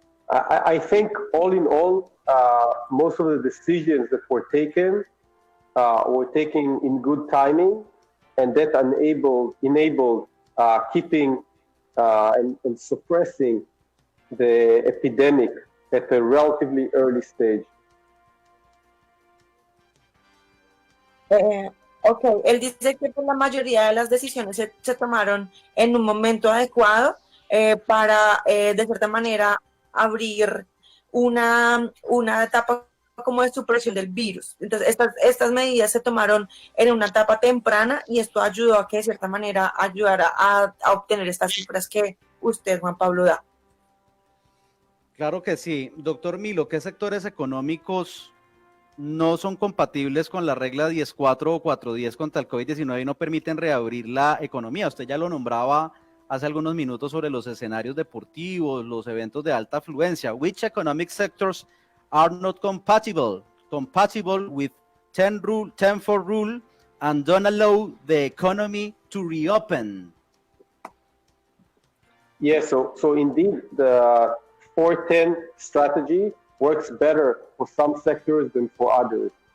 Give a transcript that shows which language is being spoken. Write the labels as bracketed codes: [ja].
[en] I think all in all, most of the decisions that were taken in good timing, and that enabled keeping and suppressing the epidemic at a relatively early stage. [es] Ok, él dice que pues, la mayoría de las decisiones se tomaron en un momento adecuado para, de cierta manera, abrir una etapa como de supresión del virus. Entonces, estas medidas se tomaron en una etapa temprana y esto ayudó a que, de cierta manera, ayudara a obtener estas cifras que usted, Juan Pablo, da. Claro que sí. Doctor Milo, ¿qué sectores económicos no son compatibles con la regla 10.4 o 4.10 contra el COVID-19 y no permiten reabrir la economía? Usted ya lo nombraba hace algunos minutos sobre los escenarios deportivos, los eventos de alta afluencia. [en] Which economic sectors are not compatible with 10-4 rule and don't allow the economy to reopen? Yes, so indeed, the 4-10 strategy works better for some sectors than for others.